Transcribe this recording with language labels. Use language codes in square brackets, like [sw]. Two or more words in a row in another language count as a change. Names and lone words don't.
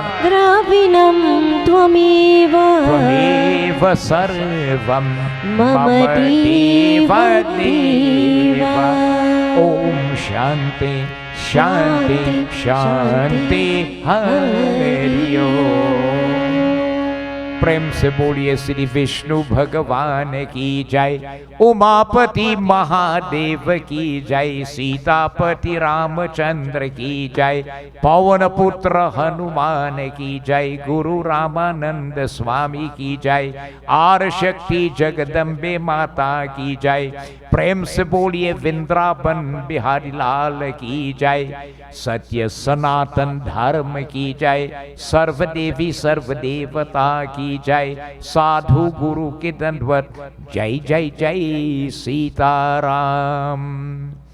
[sa] द्रविणं त्वमेव त्वमेव सर्वम् मम देव देव ॐ शान्तिः शान्तिः शान्तिः हरि ॐ। [hi] प्रेम से बोलिए श्री विष्णु भगवान की जय। उमापति महादेव की जय। सीतापति रामचंद्र की जय। पवन पुत्र हनुमान की जय। गुरु रामानंद स्वामी की जय। आर शक्ति जगदम्बे माता की जय। प्रेम से बोलिए वृंदावन बिहारी लाल की जय। सत्य सनातन धर्म की जय। सर्वदेवी सर्वदेवता की जय। साधु गुरु के दंडवत जय जय जय सीताराम।